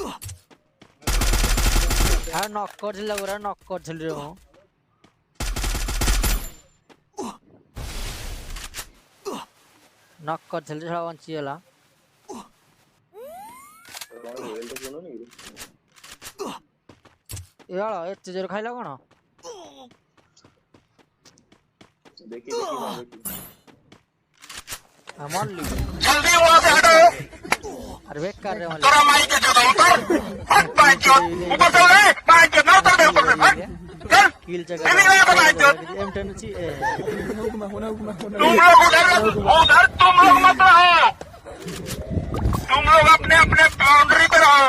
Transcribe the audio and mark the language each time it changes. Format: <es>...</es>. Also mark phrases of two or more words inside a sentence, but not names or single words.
<or>ନକ୍ କରିଥିଲି ପୁରା ନକ୍ କରିଥିଲି ରେ ମୁଁ ନକ୍ କରିଥିଲି ସେଟା ବଞ୍ଚିଗଲା ଏତେ ଜୋର ଖାଇଲା କଣ ଦେଖି</or> <mr>मरली अरे बेकार रे किल जगह M10 ची</mr> <hi>तुम लोग अपने अपने बाउंड्री पे रहो</hi>